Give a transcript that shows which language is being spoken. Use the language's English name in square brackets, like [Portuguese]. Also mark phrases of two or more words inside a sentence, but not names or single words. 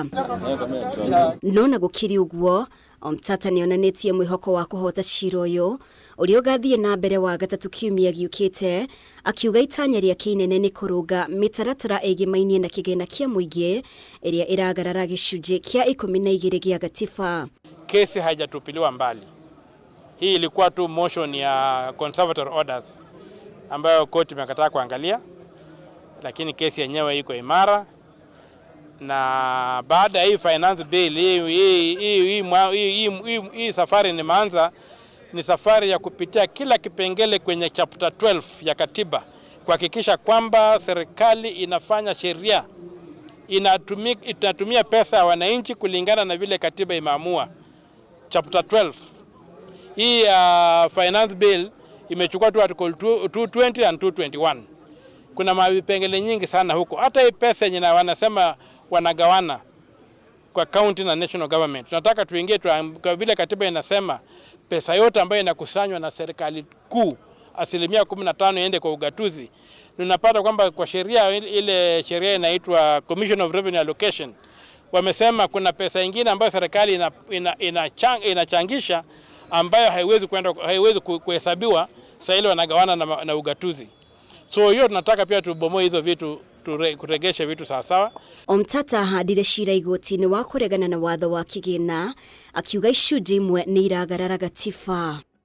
[Kikuyu] No na gũkĩrĩ ũguo, Omtata nĩonanĩtie mwĩhoko wa kũhota cira ũyũ ũrĩa ũgathiĩ na mbere wa gatatũ kiumia gĩũkĩte, akiuga itanya rĩake inene nĩ kũrũnga mĩtaratara ĩgĩmainie na kĩgĩna kĩa mũingĩ ĩrĩa ĩragarara gĩcunjĩ kĩa 12 gĩa gatiba. [Swahili] Kesi haijatupiliwa mbali. Hii ilikuwa tu motion ya [English] conservatory orders [Swahili] ambayo koti imekataa kuangalia. lakini kesi yenyewe iko imara, na baada ya hii [English] finance bill [Swahili] hii safari nimeanza ni safari ya kupitia kila kipengele kwenye chapter 12 ya katiba kuhakikisha kwamba serikali inafanya sheria, inatumia pesa ya wananchi kulingana na vile katiba imeamua. Chapter 12 hii [English] finance bill [Swahili] imechukua tu [English] article 220 and 221. [Swahili] Kuna vipengele nyingi sana huko. Hata hii pesa yenye wanasema wanagawana kwa county na [English] national government, [Swahili] tunataka tuingie kwa vile katiba inasema pesa yote ambayo inakusanywa na serikali kuu 15% iende kwa ugatuzi. Tunapata kwamba kwa sheria, ile sheria inaitwa Commission of Revenue Allocation, wamesema kuna pesa nyingine ambayo serikali inachangisha ambayo haiwezi kuhesabiwa sasa ile wanagawana na ugatuzi. So hiyo tunataka pia tubomoe hizo vitu, kuregesha vitu sawa sawa. [Kikuyu] Omtata hadire shira igoti-inĩ wa kuregana na watho wa kigina akiuga icunjĩ imwe nĩ iragarara gatiba.